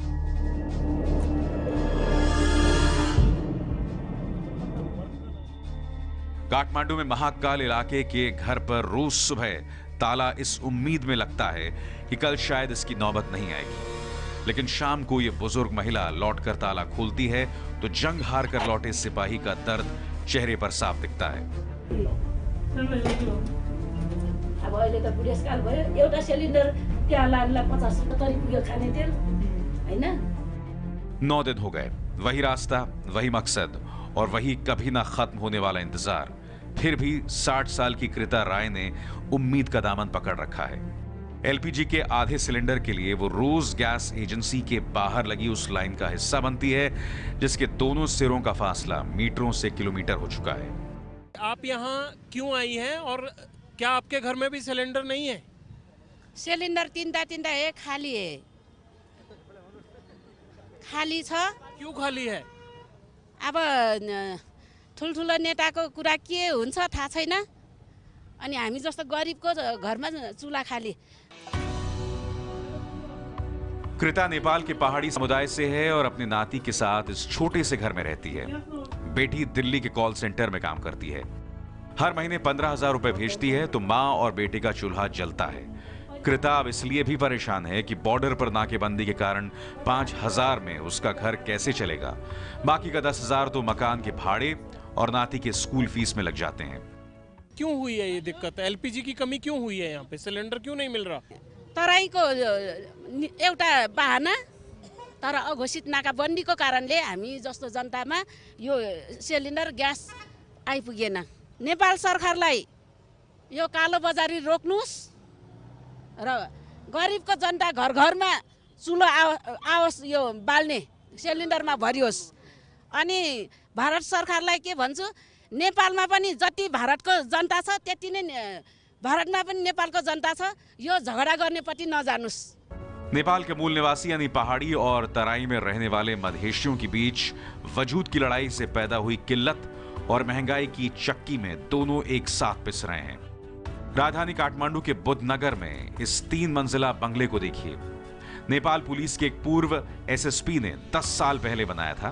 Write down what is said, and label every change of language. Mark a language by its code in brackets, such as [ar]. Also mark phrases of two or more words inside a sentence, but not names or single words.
[hi] काठमांडू में महाकाल इलाके के घर पर रोज सुबह ताला इस उम्मीद में लगता है कि कल शायद इसकी नौबत नहीं आएगी, लेकिन शाम को ये बुजुर्ग महिला लौटकर ताला खोलती है तो जंग हार कर लौटे सिपाही का दर्द चेहरे पर साफ दिखता है। [ne] अब अहिले त बुढेसकाल भयो, एउटा सिलिन्डर त्यहाँ लाग्ला 50-70 पुग्यो खाने तेल हैन। [hi] 9 दिन हो गए, वही रास्ता, वही मकसद और वही कभी ना खत्म होने वाला इंतजार। फिर भी 60 साल की कृता राय ने उम्मीद का दामन पकड़ रखा है। एलपीजी के आधे सिलेंडर के लिए वो रोज गैस एजेंसी के बाहर लगी उस लाइन का हिस्सा बनती है, जिसके दोनों सिरों का फासला मीटरों से किलोमीटर हो चुका है। आप यहाँ क्यों आई हैं और क्या आपके घर में भी सिलेंडर नहीं है? [ne] सिलिन्डर तीनटा है, खाली है, खाली छ। [hi] क्यों खाली है? [ne] अब ठुलठुलो नेताको कुरा के हुन्छ थाहा छैन, अनि हामी जस्तो गरिबको घरमा चुला खाली। [hi] कृता नेपाल के पहाड़ी समुदाय से है और अपने नाती के साथ इस छोटे से घर में रहती है। बेटी दिल्ली के कॉल सेंटर में काम करती है। हर महीने 15,000 रुपए भेजती है तो माँ और बेटे का चूल्हा जलता है। कृता अब इसलिए भी परेशान है कि बॉर्डर पर नाकेबंदी के कारण 5,000 में उसका घर कैसे चलेगा। बाकी का 10,000 तो मकान के भाड़े और नाती के स्कूल फीस में लग जाते हैं। क्यों हुई है ये दिक्कत? एलपीजी की कमी क्यों हुई है? यहाँ पे सिलेंडर क्यों नहीं मिल रहा? [ne] तराईको एउटा बहाना, तर अघोषित नाकाबन्दीको कारणले हामी जस्तो जनतामा यो सिलिन्डर ग्यास आइपुगेन। नेपाल सरकारलाई यो कालो बजारी रोक्नुस् र गरिबको जनता घर घरमा चुलो आओस्, यो बाल्ने सिलिन्डरमा भरियोस्। अनि भारत सरकारलाई के भन्छु, नेपालमा पनि जति भारतको जनता छ त्यति नै भारतमा पनि नेपालको जनता छ, यो झगडा गर्नेपट्टि नजानुस्। [hi] नेपाल के मूल निवासी यानी पहाड़ी और तराई में रहने वाले मधेशियों के बीच वजूद की लड़ाई से पैदा हुई किल्लत और महंगाई की चक्की में दोनों एक साथ पिस रहे हैं। राजधानी काठमांडू के बुद्धनगर में इस 3 मंजिला बंगले को देखिए। नेपाल पुलिस के एक पूर्व एसएसपी ने 10 साल पहले बनाया था।